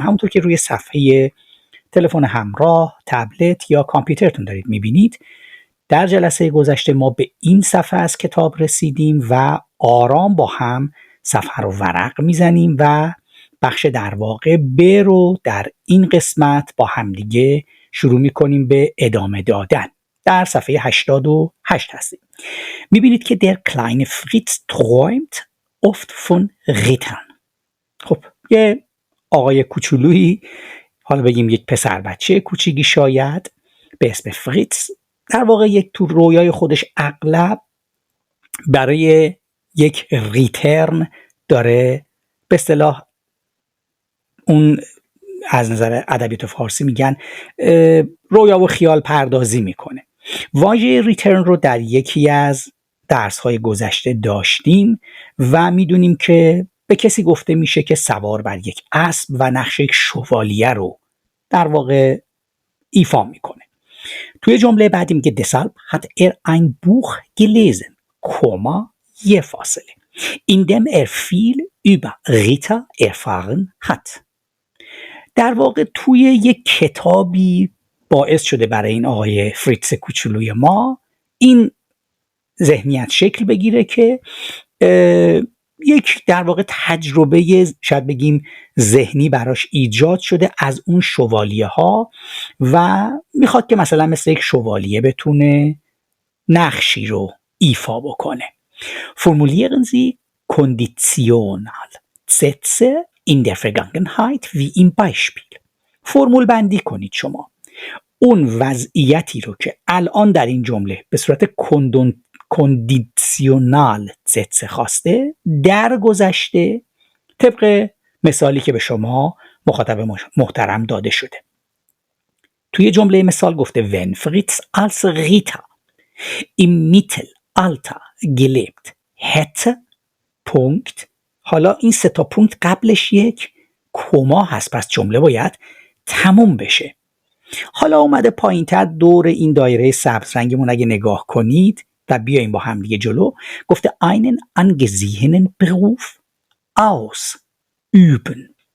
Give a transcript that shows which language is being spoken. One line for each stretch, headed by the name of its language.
Persian: همونطور که روی صفحه تلفن همراه، تبلت یا کامپیوترتون دارید میبینید، در جلسه گذشته ما به این صفحه از کتاب رسیدیم و آرام با هم صفحه رو ورق میزنیم و بخش در واقع ب رو در این قسمت با همدیگه شروع میکنیم به ادامه دادن. در صفحه 88 هستیم. میبینید که
German: der kleine Fritz träumt oft von Rittern.
Persian: خب یه آقای کوچولویی، حالا بگیم یک پسر بچه کوچیکی شاید به اسم فریتز، در واقع یک تو رویای خودش اغلب برای یک ریترن داره، به اصطلاح اون از نظر ادبیات فارسی میگن رویا و خیال پردازی میکنه. واژه ریترن رو در یکی از درس‌های گذشته داشتیم و میدونیم که به کسی گفته میشه که سوار بر یک اسب و نقش یک شوالیه رو در واقع ایفا میکنه. توی جمله بعدی میگه
German: deshalb hat er ein Buch gelesen,
Persian: یه فاصله,
German: in dem er viel über Ritter erfahren hat.
Persian: در واقع توی یک کتابی باعث شده برای این آقای فریتز کوچولوی ما این ذهنیت شکل بگیره که یک در واقع تجربه شاید بگیم ذهنی براش ایجاد شده از اون شوالیه ها و میخواد که مثلا مثل یک شوالیه بتونه نقشی رو ایفا بکنه.
German: Formulieren Sie Konditionalsätze in der Vergangenheit wie im Beispiel.
Persian: فرمول بندی کنید شما اون وضعیتی رو که الان در این جمله به صورت کندیسیونال ست خواسته در گذشته طبق مثالی که به شما مخاطب محترم داده شده. توی جمله مثال گفته
German: wenn Fritz als Ritter im Mittelalter gelebt hätte پونکت.
Persian: حالا این سه تا پونکت قبلش یک کما هست، پس جمله باید تموم بشه. حالا اومده پایین‌تر دور این دایره سبز رنگمون اگه نگاه کنید و بیایم با هم دیگه جلو، گفته
German: einen angesehenen Beruf ausüben.